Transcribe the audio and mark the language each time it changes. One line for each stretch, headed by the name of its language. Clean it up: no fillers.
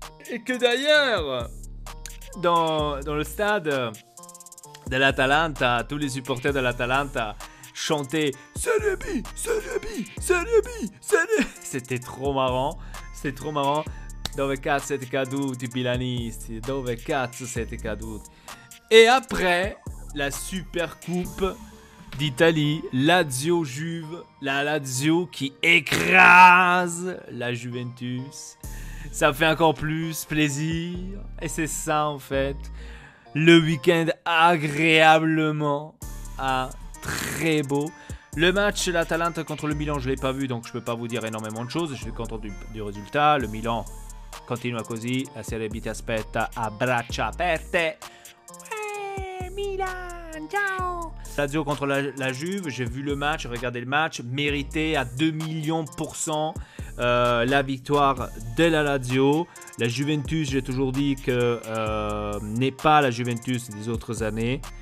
French: Et que d'ailleurs, dans le stade de l'Atalanta, tous les supporters de l'Atalanta chantaient Serie B, Serie B, Serie B, Serie B. C'était trop marrant, c'était trop marrant.
Italian: Dove cazzo siete caduti, bilanisti? Dove cazzo siete caduti?
French: Et après, la super coupe d'Italie, Lazio-Juve, la Lazio qui écrase la Juventus. Ça fait encore plus plaisir. Et c'est ça en fait. Le week-end agréablement très beau. Le match l'Atalanta contre le Milan, je ne l'ai pas vu donc je ne peux pas vous dire énormément de choses. Je suis content du résultat. Le Milan
Italian: continua così. La Serie B ti aspetta a braccia aperte.
French: Ouais, Milan, ciao. Lazio contre la Juve, j'ai vu le match, regardé le match, mérité à 2 millions %. La victoire de la Lazio. La Juventus, j'ai toujours dit que n'est pas la Juventus des autres années.